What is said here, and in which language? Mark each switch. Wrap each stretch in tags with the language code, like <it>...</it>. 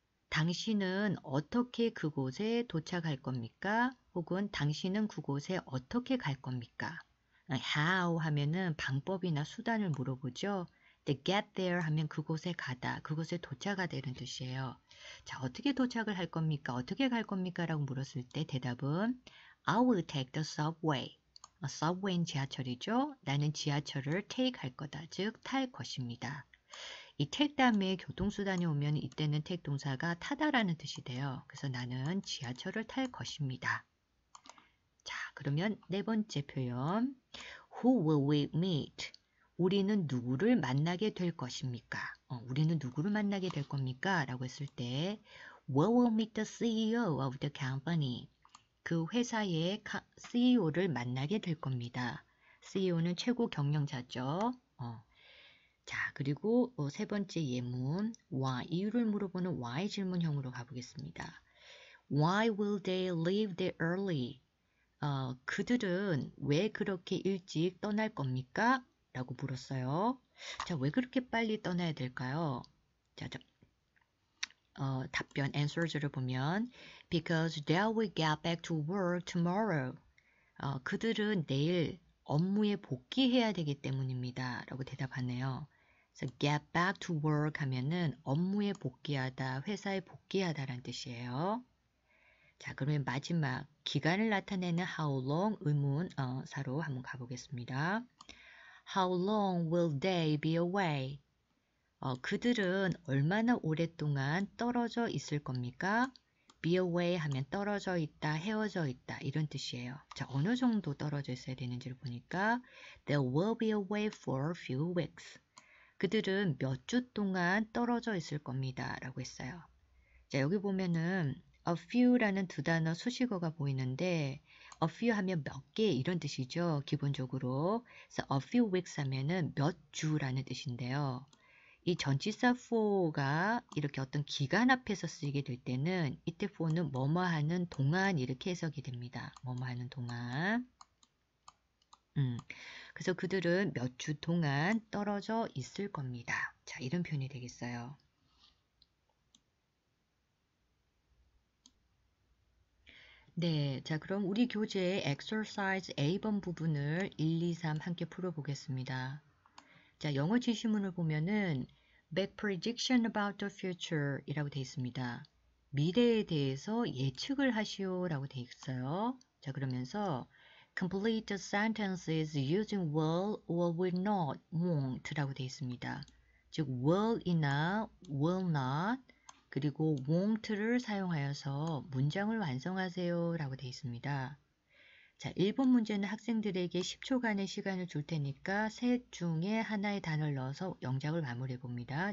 <ko>당신은 어떻게 그곳에 도착할 겁니까? 혹은 당신은 그곳에 어떻게 갈 겁니까? How 하면은 방법이나 수단을 물어보죠. 근데</ko> <en>get there</en> <ko>하면 그곳에 가다, 그곳에 도착하다 이런 뜻이에요. 자, 어떻게 도착을 할 겁니까? 어떻게 갈 겁니까? 라고 물었을 때 대답은</ko> <en>I will take the subway.</en> <ko>subway는 지하철이죠. 나는 지하철을 take 할 거다. 즉, 탈 것입니다. 이 take 다음에 교통수단이 오면 이때는 take 동사가 타다라는 뜻이 돼요. 그래서 나는 지하철을 탈 것입니다. 자, 그러면 네 번째 표현.</ko> <en>Who will we meet?</en> <ko>우리는 누구를 만나게 될 것입니까? 우리는 누구를 만나게 될 겁니까? 라고 했을 때</ko> <en>We will meet the CEO of the company.</en> <ko>그 회사의 CEO를 만나게 될 겁니다. CEO는 최고 경영자죠. 자, 그리고 세 번째 예문, why, 이유를 물어보는 why 질문형으로 가보겠습니다.</ko> <en>Why will they leave there early?</en> <ko>그들은 왜 그렇게 일찍 떠날 겁니까? 라고 물었어요. 자, 왜 그렇게 빨리 떠나야 될까요? 자, 답변, answers를 보면</ko> <en>Because they will get back to work tomorrow.</en> <ko>그들은 내일 업무에 복귀해야 되기 때문입니다. 라고 대답하네요. 그래서</ko> <en>get back to work</en> <ko>하면은 업무에 복귀하다, 회사에 복귀하다라는 뜻이에요. 자, 그러면 마지막 기간을 나타내는 how long 의문 사로 한번 가보겠습니다.</ko> <en>How long will they be away?</en> <ko>그들은 얼마나 오랫동안 떨어져 있을 겁니까?</ko> <en>be away</en> <ko>하면 떨어져 있다, 헤어져 있다 이런 뜻이에요. 자, 어느 정도 떨어져 있어야 되는지를 보니까</ko> <en>They will be away for a few weeks.</en> <ko>그들은 몇 주 동안 떨어져 있을 겁니다. 라고 했어요. 자, 여기 보면은 a few라는 두 단어 수식어가 보이는데 a few 하면 몇 개 이런 뜻이죠. 기본적으로. 그래서</ko> <en>a few weeks</en> <ko>하면은 몇 주라는 뜻인데요. 이 전치사 for가 이렇게 어떤 기간 앞에서 쓰이게 될 때는 이때 for는 뭐뭐 하는 동안 이렇게 해석이 됩니다. 뭐뭐 하는 동안. 그래서 그들은 몇 주 동안 떨어져 있을 겁니다. 자, 이런 표현이 되겠어요. 네, 자, 그럼 우리 교재의 exercise A번 부분을 1, 2, 3 함께 풀어보겠습니다. 자, 영어 지시문을 보면은</ko> <en>make prediction about the future</en> <ko>이라고 되어 있습니다. 미래에 대해서 예측을 하시오 라고 되어 있어요. 자, 그러면서</ko> <en>complete the sentences using will or will not, won't라고</en> <ko>되어 있습니다. 즉 will이나 will not 그리고 won't를 사용하여서 문장을 완성하세요 라고 되어 있습니다. 자, 1번 문제는 학생들에게 10초간의 시간을 줄 테니까 셋 중에 하나의 단어를 넣어서 영작을 마무리해 봅니다.</ko>